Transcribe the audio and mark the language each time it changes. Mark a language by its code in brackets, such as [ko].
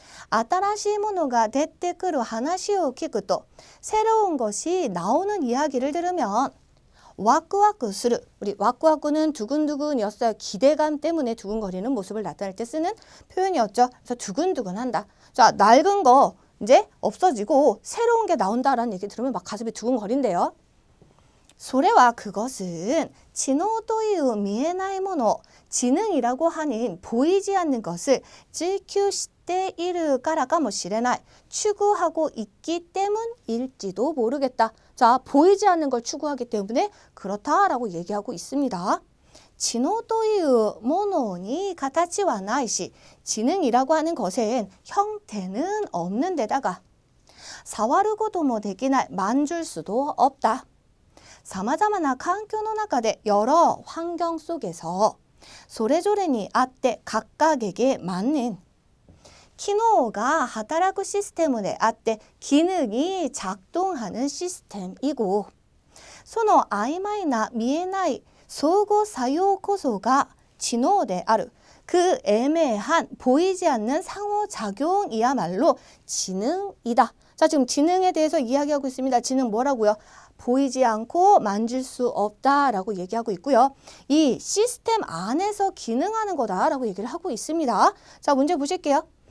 [ja] 新しいものが出てくる話を聞くと [ko] 새로운 것이 나오는 이야기를 들으면 와쿠와쿠する 우리 와쿠와쿠는 두근두근이었어요. 기대감 때문에 두근거리는 모습을 나타낼 때 쓰는 표현이었죠. 그래서 두근두근한다. 자, 낡은 거 이제 없어지고 새로운 게 나온다라는 얘기 들으면 막 가슴이 두근거린대요. [ja] それは [ko] 그것은 [ja] 知能という見えないもの [ko] 지능이라고 하는 보이지 않는 것을 [ja] 追求しているからかもしれない [ko] 추구하고 있기 때문일지도 모르겠다. 자, 보이지 않는 걸 추구하기 때문에 그렇다라고 얘기하고 있습니다. [ja] 知能というものに形はないし [ko] 지능이라고 하는 것엔 형태는 없는 데다가 [ja] 触ることもできない [ko] 만질 수도 없다. [ja] 様々な環境の中で [ko] 여러 환경 속에서 [ja] それぞれにあって [ko] 각각에게 맞는 기능가 [ja] 働く [ko] 시스템에 [ja] あって [ko] 기능이 작동하는 시스템이고 [ja] その曖昧な見えない相互作用こそが知能である. [ko] 그 애매한 보이지 않는 상호작용이야말로 지능이다. 자, 지금 지능에 대해서 이야기하고 있습니다. 지능 뭐라고요? 보이지 않고 만질 수 없다라고 얘기하고 있고요. 이 시스템 안에서 기능하는 거다라고 얘기를 하고 있습니다. 자, 문제 보실게요.